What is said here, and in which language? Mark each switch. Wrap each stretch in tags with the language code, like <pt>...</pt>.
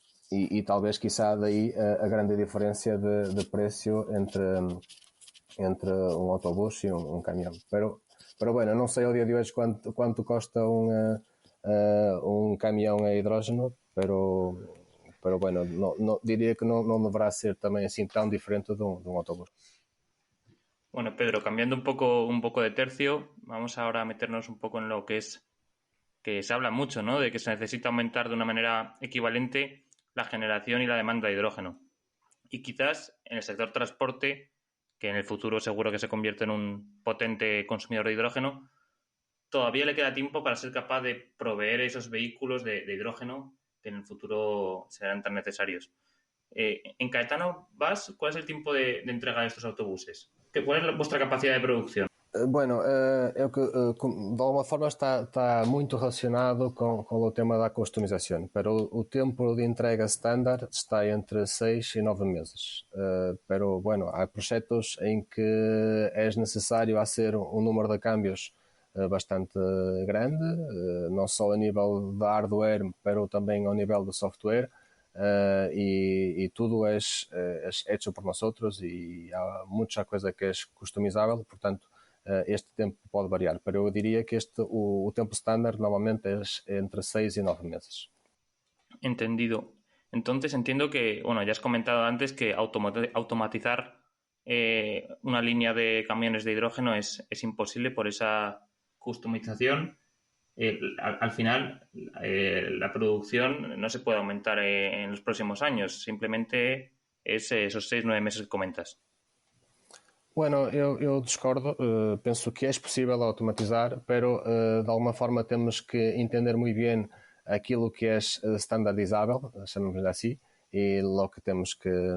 <pt>E talvez, quizá, daí a grande diferença de preço entre um autobús e um caminhão.</pt> <es>Pero bueno,</es> <pt>não sei ao dia de hoje quanto custa um caminhão a hidrógeno, pero bueno, diria que não deverá ser também assim tão diferente de um autobús.</pt> <es>Bueno, Pedro, cambiando un poco de tercio, vamos ahora a meternos un poco en lo que es, que se habla mucho, ¿no? De que se necesita aumentar de una manera equivalente la generación y la demanda de hidrógeno. Y quizás en el sector transporte, que en el futuro seguro que se convierte en un potente consumidor de hidrógeno, todavía le queda tiempo para ser capaz de proveer esos vehículos de hidrógeno que en el futuro serán tan necesarios. En Caetano Bus, ¿cuál es el tiempo de entrega de estos autobuses? ¿Cuál es vuestra capacidad de producción? Bueno,</es> <pt>é que de alguma forma está muito relacionado com o tema da customização, pero o tempo de entrega standard está entre 6 e 9 meses. Pero bueno, há projetos em que é necessário fazer número de cambios bastante grande, não só a nível de hardware, pero também ao nível de software. E tudo é</pt> <es>hecho</es> <pt>por nós e há muita coisa que é customizável, portanto este tempo pode variar, pero eu diria que o tempo estándar normalmente é entre 6 y 9 meses.</pt> <es>Entendido. Entonces entiendo que, bueno, ya has comentado antes que automatizar una línea de camiones de hidrógeno es imposible por esa customización. Al final, la producción no se puede aumentar en los próximos años, simplemente es esos 6-9 meses que comentas.</es> <pt>Bueno, eu discordo, penso que é possível automatizar, pero de alguma forma temos que entender muito bem aquilo que é standardizável, chamamos-lhe assim, e logo que temos que</pt>